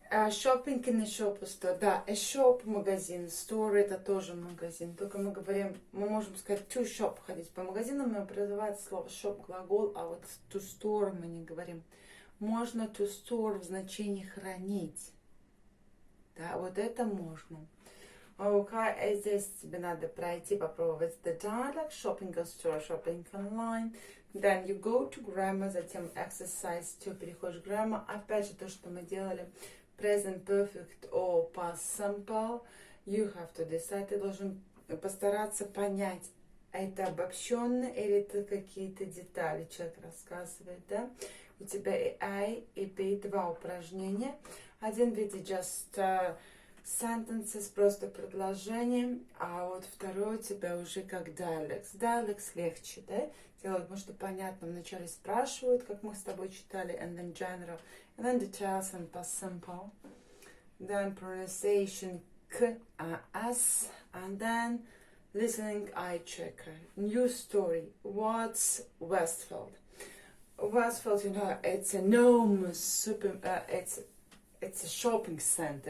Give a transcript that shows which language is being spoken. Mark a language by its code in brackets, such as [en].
[en] Shopping in a shop or store, [ru] да, a shop, магазин, store это тоже магазин, только мы говорим, мы можем сказать to shop, ходить по магазинам, но призывает слово shop глагол, а вот to store мы не говорим. Можно to store в значении хранить, да, вот это можно. Okay, здесь тебе надо пройти, попробовать [en] the dialogue, shopping in store, shopping online. Then you go to grammar, [ru] затем [en] exercise 2, [ru] переходишь к [en] grammar. [ru] Опять же, то, что мы делали, [en] present perfect or past simple. You have to decide, [ru] ты должен постараться понять, это обобщенно или это какие-то детали человек рассказывает, да? У тебя и A, и B, два упражнения. Один в виде [en] just sentences, [ru] просто предложение, а вот второй у тебя уже как dialects. [en] Dialects [ru] легче, да, делать, потому что понятно, вначале спрашивают, как мы с тобой читали, [en] and then general, and then details and past simple, then pronunciation K, S, and then listening eye checker. New story, what's Westfield? Westfield, you know, it's enormous, super, it's a shopping center.